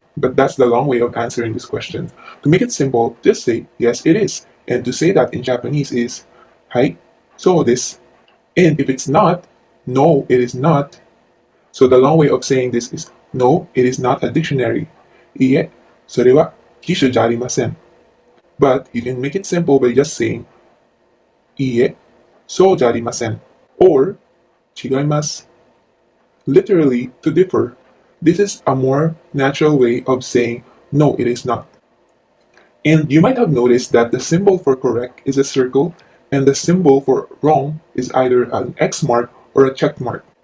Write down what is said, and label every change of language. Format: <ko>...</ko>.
<en>But that's the long way of answering this question. To make it simple, just say yes, it is. And to say that in Japanese is</en> <ja>はい、そうです.</ja> <en>And if it's not, no, it is not. So the long way of saying this is no, it is not a dictionary.</en> <ja>いいえ、それは辞書じゃありません.</ja> <en>But you can make it simple by just saying</en> <ja>いいえ、そうじゃありません.</ja> <en>Or</en> <ja>違います.</ja> <en>Literally, to differ. This is a more natural way of saying no, it is not. And you might have noticed that the symbol for correct is a circle, and the symbol for wrong is either an X mark or a check mark.</en>